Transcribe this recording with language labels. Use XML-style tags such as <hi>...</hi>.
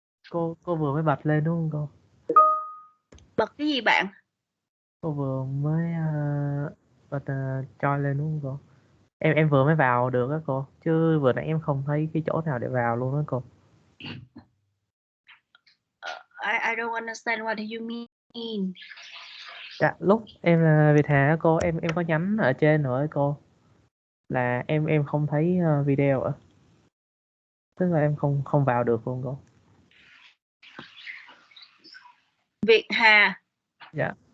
<vi>Cô vừa mới bật lên đúng không cô? Bật cái gì bạn? Cô vừa mới bật choi lên đúng không cô? Em vừa mới vào được á cô, chứ vừa nãy em không thấy cái chỗ nào để vào luôn á cô.</vi> <en>I don't understand what do you mean.</en> <vi>Dạ, lúc em là Việt Hà á cô, em có nhắn ở trên rồi á cô, là em không thấy video ạ. Tức là em không vào được luôn cô. Việt Hà. Dạ.</vi>